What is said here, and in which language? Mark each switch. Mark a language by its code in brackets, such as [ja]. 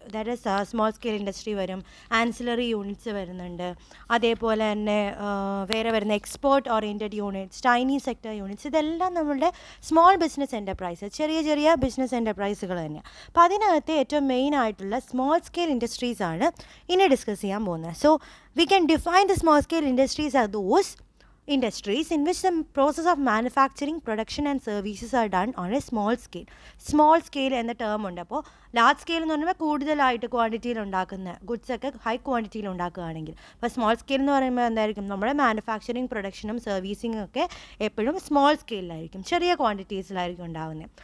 [ml] That is small scale industry വരും, ancillary units വരുന്നുണ്ട്, അതേപോലെ തന്നെ വേറെ വരുന്ന export oriented units, Chinese sector units, ഇതെല്ലാം നമ്മളുടെ സ്മോൾ ബിസിനസ് എൻ്റർപ്രൈസ്, ചെറിയ ചെറിയ ബിസിനസ് എൻ്റർപ്രൈസുകൾ തന്നെയാണ്. അപ്പോൾ അതിനകത്ത് ഏറ്റവും മെയിൻ ആയിട്ടുള്ള സ്മോൾ സ്കെയിൽ ഇൻഡസ്ട്രീസ് ആണ് ഇനി ഡിസ്കസ് ചെയ്യാൻ പോകുന്നത്. [en] So we can define the small scale industries are those industries in which the process of manufacturing, production and services are done on a small scale. [ml] Small scale എന്ന term ഉണ്ട്. അപ്പോൾ large scale എന്ന് പറയുമ്പോൾ കൂടുതലായിട്ട് ക്വാണ്ടിറ്റിയിൽ ഉണ്ടാക്കുന്ന goods ഒക്കെ high ക്വാണ്ടിറ്റിയിൽ ഉണ്ടാക്കുകയാണെങ്കിൽ, അപ്പോൾ സ്മോൾ സ്കെയിൽ എന്ന് പറയുമ്പോൾ എന്തായിരിക്കും, നമ്മുടെ മാനുഫാക്ചറിങ്, പ്രൊഡക്ഷനും സർവീസിങ്ങും ഒക്കെ എപ്പോഴും സ്മോൾ സ്കെയിലായിരിക്കും, ചെറിയ ക്വാണ്ടിറ്റീസിലായിരിക്കും ഉണ്ടാകുന്നത്.